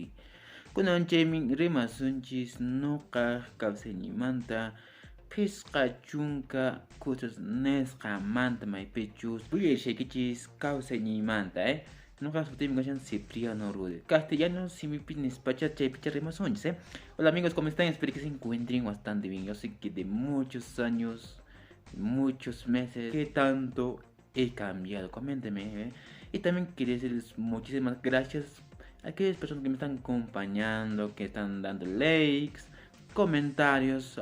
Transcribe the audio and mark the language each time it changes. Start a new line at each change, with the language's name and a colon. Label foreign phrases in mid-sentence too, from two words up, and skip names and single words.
Quechua: Kunanchaymi rimasunchis ñuqa kawsayniymanta phisqa chunka kusas nisqamanta maypichus willashaykichis kawsayniymanta ñuqa sutiymi kashan Cipriano Rudy. Castellano simipi nispacha chaypicha rimasunchis
Spanish: Hola amigos, ¿cómo están? Espero que se encuentren bastante bien. Yo sé que de muchos años, muchos meses, ¿qué tanto he cambiado? Coménteme, Y también quería decirles muchísimas gracias a aquellas personas que me están acompañando, que están dando likes, comentarios.